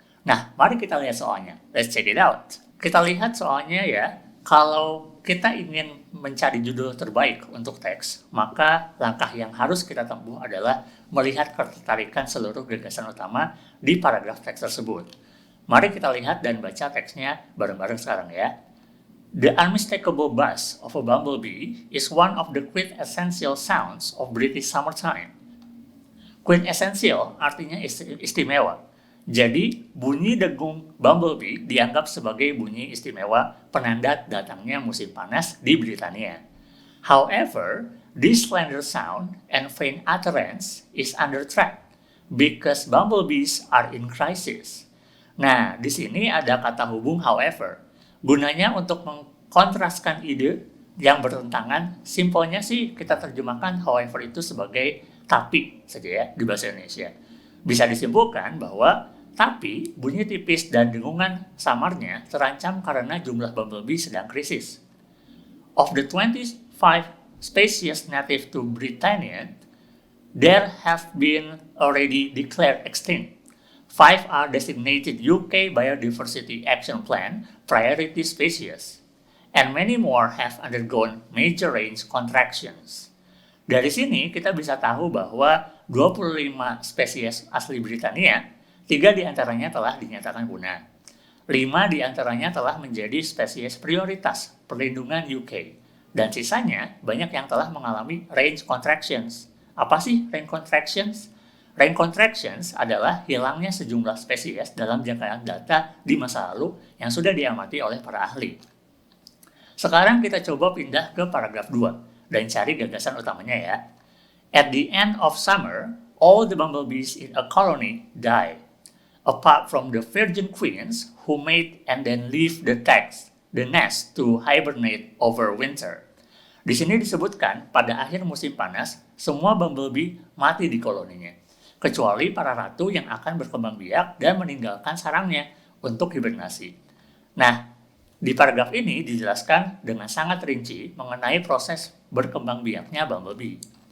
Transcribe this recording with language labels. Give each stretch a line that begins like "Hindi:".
Indonesian: Nah, mari kita lihat soalnya.
English: Let's check it out.
Indonesian: Kita lihat soalnya ya. Kalau kita ingin mencari judul terbaik untuk teks, maka langkah yang harus kita tempuh adalah melihat ketertarikan seluruh gagasan utama di paragraf teks tersebut. Mari kita lihat dan baca teksnya bareng-bareng sekarang ya.
English: The unmistakable buzz of a bumblebee is one of the quintessential sounds of British summertime.
Indonesian: Quintessential artinya istimewa. Jadi, bunyi dengung bumblebee dianggap sebagai bunyi istimewa penanda datangnya musim panas di Britania.
English: However, this slender sound and faint utterance is under threat because bumblebees are in crisis.
Indonesian: Nah, di sini ada kata hubung however. Gunanya untuk mengkontraskan ide yang bertentangan, simpelnya sih kita terjemahkan however itu sebagai tapi saja ya di bahasa Indonesia. Bisa disimpulkan bahwa tapi bunyi tipis dan dengungan samarnya terancam karena jumlah bumblebee sedang krisis.
English: Of the 25 species native to Britannia, there have been already declared extinct. 5 are designated UK Biodiversity Action Plan priority species, and many more have undergone major range contractions.
Indonesian: Dari sini kita bisa tahu bahwa 25 spesies asli Britania, 3 diantaranya telah dinyatakan punah. 5 diantaranya telah menjadi spesies prioritas perlindungan UK. Dan sisanya banyak yang telah mengalami range contractions. Apa sih range contractions? Range contractions adalah hilangnya sejumlah spesies dalam jangkaan data di masa lalu yang sudah diamati oleh para ahli. Sekarang kita coba pindah ke paragraf 2 dan cari gagasan utamanya ya.
English: At the end of summer, all the bumblebees in a colony die. Apart from the virgin queens who mate and then leave the nest to hibernate over winter.
Indonesian: Di sini disebutkan pada akhir musim panas, semua bumblebee mati di koloninya, kecuali para ratu yang akan berkembang biak dan meninggalkan sarangnya untuk hibernasi. Nah, di paragraf ini dijelaskan dengan sangat rinci mengenai proses berkembang biaknya bumblebee.